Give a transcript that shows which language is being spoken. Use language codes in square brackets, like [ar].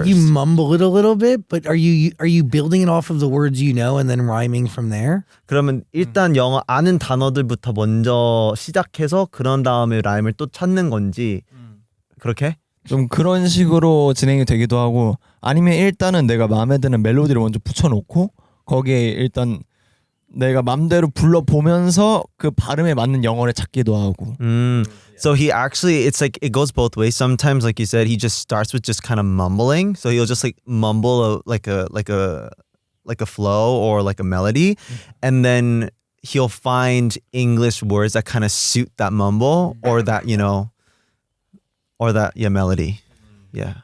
[en] like you mumble it a little bit, but are you building it off of the words you know and then rhyming from there? [ko] 그러면 일단 영어 아는 단어들부터 먼저 시작해서 그런 다음에 라임을 또 찾는 건지 그렇게? 좀 그런 식으로 진행이 되기도 하고 아니면 일단은 내가 마음에 드는 멜로디를 먼저 붙여놓고 거기에 일단 내가 맘대로 불러보면서 그 발음에 맞는 영어를 찾기도 하고. [en] So he actually, it's like, it goes both ways. Sometimes, like you said, he just starts with just kind of mumbling. So he'll just like mumble like a flow or like a melody. And then he'll find English words that kind of suit that mumble or that, melody. Yeah.